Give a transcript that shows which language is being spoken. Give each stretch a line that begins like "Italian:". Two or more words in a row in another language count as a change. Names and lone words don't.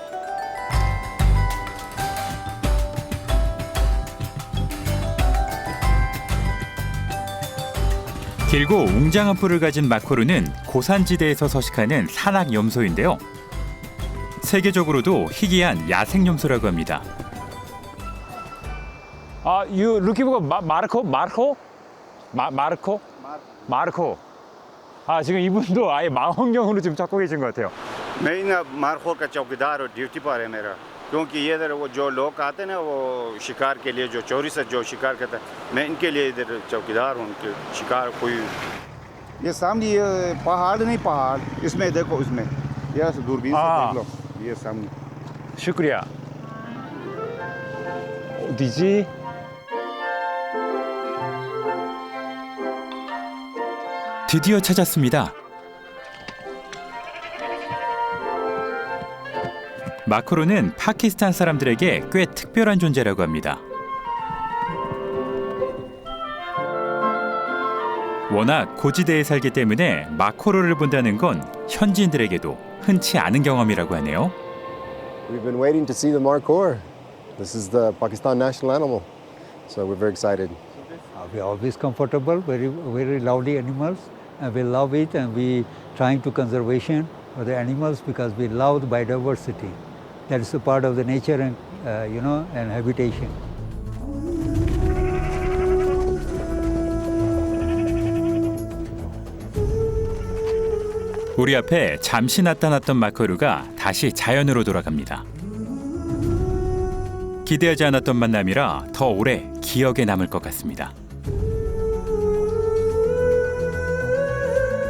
Korean: 길고 웅장한 뿔을 가진 마코르는 고산지대에서 서식하는 산악 염소인데요. 세계적으로도 희귀한 야생 염소라고 합니다.
English: You looking for 마르코.
Korean: 지금 이분도 아예 망원경으로 지금 찾고 계신 것 같아요.
Hindi: मैं इन मारखोर का चौकीदार और ड्यूटी पर है मेरा क्योंकि ये इधर वो जो लोग आते हैं ना वो शिकार के लिए जो चोरी से जो शिकार करता है मैं इनके लिए इधर चौकीदार हूँ उनके शिकार कोई ये सामने ये पहाड़ नहीं पहाड़ इसमें देखो इसमें ये दूरबीन से देख लो ये सामने शुक्रिया.
Korean: 어디지? 드디어 찾았습니다. 마코르는 파키스탄 사람들에게 꽤 특별한 존재라고 합니다. 워낙 고지대에 살기 때문에 마코르를 본다는 건 현지인들에게도 흔치 않은 경험이라고 하네요.
English: We've been waiting to see the markhor. This is the Pakistan national animal, so we're very excited. We're always comfortable, very lovely animals, and we love it, and we trying to conservation for the animals because we love the biodiversity. That is a part of the nature and and habitation.
Korean: 우리 앞에 잠시 나타났던 마코르가 다시 자연으로 돌아갑니다. 기대하지 않았던 만남이라 더 오래 기억에 남을 것 같습니다.